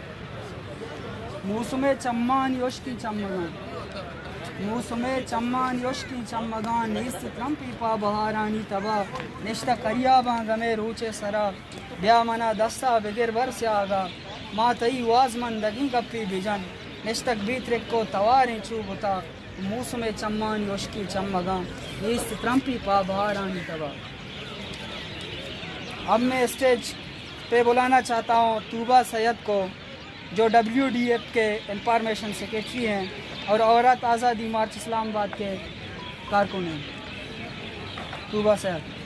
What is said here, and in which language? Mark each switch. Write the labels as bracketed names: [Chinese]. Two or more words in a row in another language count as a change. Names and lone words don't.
[Baluchi] موسم چمان یوشکی چمگان موسم چمان یوشکی چمگان نیست ترمپی پا بہارانی تبا نشتہ کریاباں گمے روچے سرا بیا منا دستا بگر برس آگا ما تئی وازمن دگیں گپی بجن نشتک بیترک کو تواریں چوبتا موسم چمان یوشکی چمگان نیست ترمپی پا بہارانی تبا [Urdu] اب میں اسٹیج پہ بلانا چاہتا ہوں طوبہ سید کو جو WDF کے [English] information secretary [Urdu] ہیں اور عورت آزادی مارچ اسلام آباد کے کارکن ہیں طوبہ سید